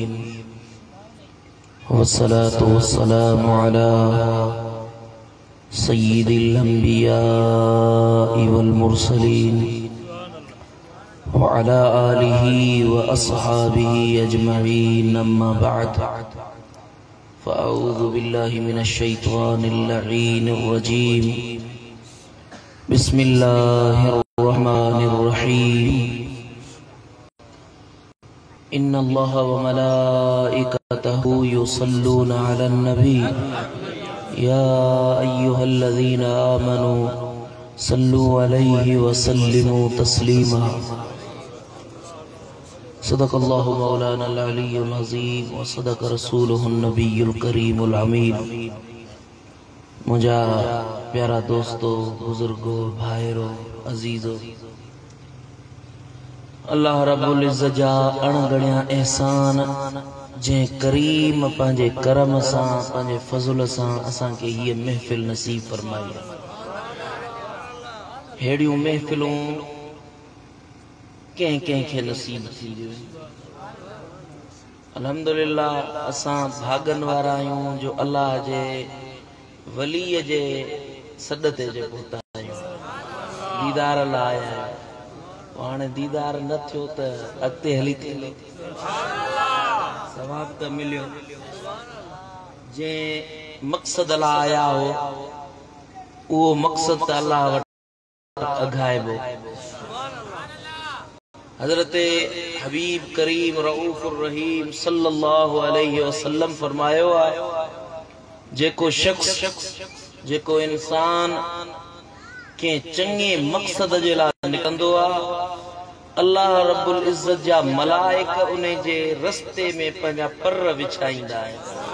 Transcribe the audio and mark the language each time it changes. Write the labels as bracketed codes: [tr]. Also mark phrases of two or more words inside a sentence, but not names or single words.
[ar] والصلاة والسلام على سيد الأنبياء والمرسلين وعلى آله وأصحابه أجمعين أما بعد فأعوذ بالله من الشيطان اللعين الرجيم بسم الله الرحمن الرحيم إن الله وملائكته يصلون على النبي يا أيها الذين آمنوا صلوا عليه وسلموا تسليما. صدق الله مولانا العلي العظيم وصدق رسوله النبي الكريم الأمين. [sd] मुझा प्यारा दोस्तों, बुजुर्गो, भाईरो, अजीजो, अल्लाह रब्बुल इज़्ज़त जा अणगणिया एहसान जे करीम पंहिंजे करम सां पंहिंजे फज़ल सां असां के ये महफिल नसीब फरमाई। हेड़ियूं महफिलूं कंहिं खे नसीब थी वियूं। अल्हम्दुलिल्लाह असां भागन वारा आहियूं जो अल्लाह जे वलीअ जे सॾ ते जे पहुता आहियूं, दीदार लाइ आया आहियूं। हाणे दीदार न थियो त अॻिते हली थियो सवाब त मिलियो। जे मक़सद लाइ आया हो उहो मक़सद त अल्लाह वटि अघाइबो। हज़रत हबीब करीम [ar] الرؤوف الرحيم صلى الله عليه وسلم [sd] फरमायो आहे, जेको शख्स जेको इंसान के चंगे मक़सद जे लाइ निकंदो आहे, अल्लाह रब्बुल इज़्ज़त जा मलाइक उन जे रस्ते में पंहिंजा पर विछाईंदा आहिनि।